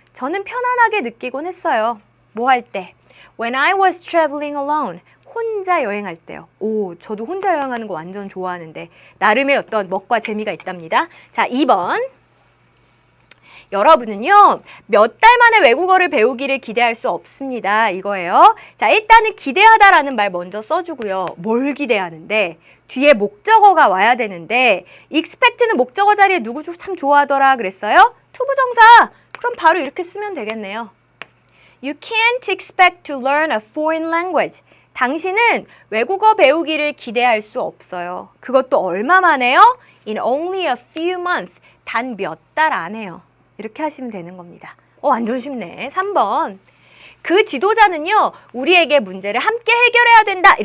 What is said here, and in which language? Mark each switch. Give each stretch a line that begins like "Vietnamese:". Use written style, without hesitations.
Korean: 저는 편안하게 느끼곤 했어요. 뭐 할 때?
English: When I was traveling alone.
Korean: 혼자 여행할 때요. 오, 저도 혼자 여행하는 거 완전 좋아하는데 나름의 어떤 멋과 재미가 있답니다. 자, 2번. 여러분은요, 몇 달 만에 외국어를 배우기를 기대할 수 없습니다. 이거예요. 자, 일단은 기대하다라는 말 먼저 써주고요. 뭘 기대하는데? 뒤에 목적어가 와야 되는데 expect는 목적어 자리에 누구 참 좋아하더라 그랬어요? 투부정사. 그럼 바로 이렇게 쓰면 되겠네요.
English: You can't expect to learn a foreign language.
Korean: 당신은 외국어 배우기를 기대할 수 없어요. 그것도 얼마 만에요?
English: In only a few months.
Korean: 단 몇 달 안에요. 이렇게 하시면 되는 겁니다. 완전 쉽네. 3번. 그 지도자는요, 우리에게 문제를 함께 해결해야 된다.